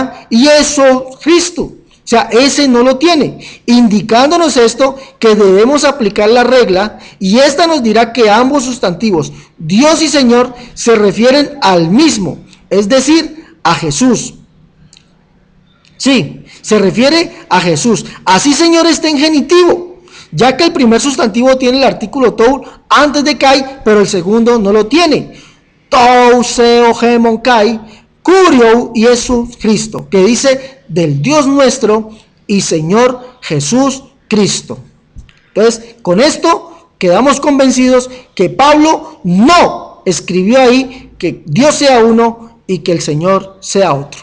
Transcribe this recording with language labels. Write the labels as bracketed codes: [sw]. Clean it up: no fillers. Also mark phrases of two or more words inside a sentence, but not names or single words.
[es] Y eso, Cristo, O sea, ese no lo tiene, indicándonos esto que debemos aplicar la regla, y esta nos dirá que ambos sustantivos, Dios y Señor, se refieren al mismo, es decir, a Jesús. Sí, se refiere a Jesús. Así Señor está en genitivo, ya que el primer sustantivo tiene el artículo tou antes de kai, pero el segundo no lo tiene. Tou, [el] θεοῦ, ἡμῶν, καὶ, κυρίου [es] y Jesús Cristo, que dice del Dios nuestro y Señor Jesús Cristo. Entonces, con esto quedamos convencidos que Pablo no escribió ahí que Dios sea uno y que el Señor sea otro.